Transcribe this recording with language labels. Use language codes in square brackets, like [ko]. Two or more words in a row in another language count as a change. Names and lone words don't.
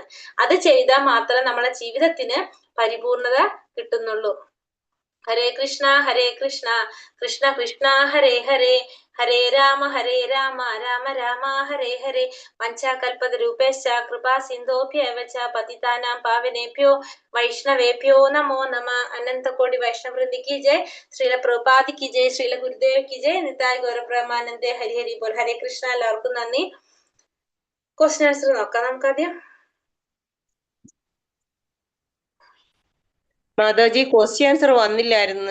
[ml] അത് ചെയ്താൽ മാത്രമേ നമ്മളെ ജീവിതത്തിന് പരിപൂർണത കിട്ടുന്നുള്ളൂ. [sa] ഹരേ കൃഷ്ണ കൃഷ്ണ കൃഷ്ണ ഹരേ ഹരേ, ഹരേ രാമ രാമ രാമ ഹരേ ഹരേ. വഞ്ചാകൽപതരൂപേശ്ച കൃപാ സിന്ധോഭ്യവ ച പതിതാനാം പാവനേഭ്യോ വൈഷ്ണവേഭ്യോ നമോ നമ. [hi] अनंतकोटि वैष्णववृंदी की जय, श्रील प्रभुपाद की जय, श्रील गुरुदेव की जय, निताई गौरब्रह्मानंदे हरि हरि बोल. [sa] ഹരേ കൃഷ്ണ. [ml] എല്ലാവർക്കും നന്ദി. [en] question answer [ml] നോക്കാം നമുക്കാദ്യം. മാതാജി [en] question answer [ml] വന്നില്ലായിരുന്നു